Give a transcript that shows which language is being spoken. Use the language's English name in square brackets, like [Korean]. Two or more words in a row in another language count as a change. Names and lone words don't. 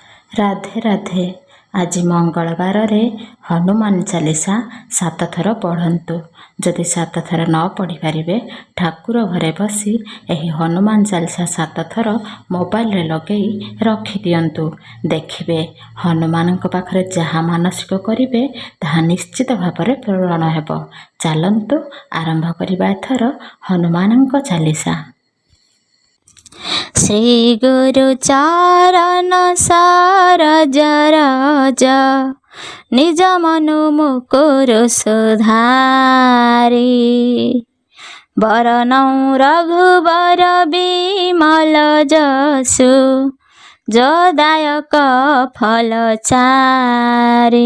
[Odia] ରାଧେ ରାଧେ। ଆଜି ମଙ୍ଗଳବାର ରେ ହନୁମାନ ଚାଳିଶା 7 ଥର ପଢ଼ନ୍ତୁ। ଯଦି 7 ଥର ନ ପଢ଼ି ପାରିବେ ଠାକୁର ଘରେ ବସି ଏହି ହନୁମାନ ଚାଳିଶା 7 ଥର ମୋବାଇଲ ରେ ଲଗାଇ ରଖି ଦିଅନ୍ତୁ। ଦେଖିବେ ହନୁମାନ ପାଖରେ ଯାହା ମାନସିକ କରିବେ ତାହା ନିଶ୍ଚିତ भाବରେ ପୂରଣ ହେବ। ଚାଲନ୍ତୁ ଆରମ୍ଭ କରିବା ଏଥର ହନୁମାନ ଚାଳିଶା। [Awadhi] श्री गुरु चरण सरोज रज निज मनु मुकुर सुधारी। बरनौ रघुबर बिमल जसु जोदायक फल चारि।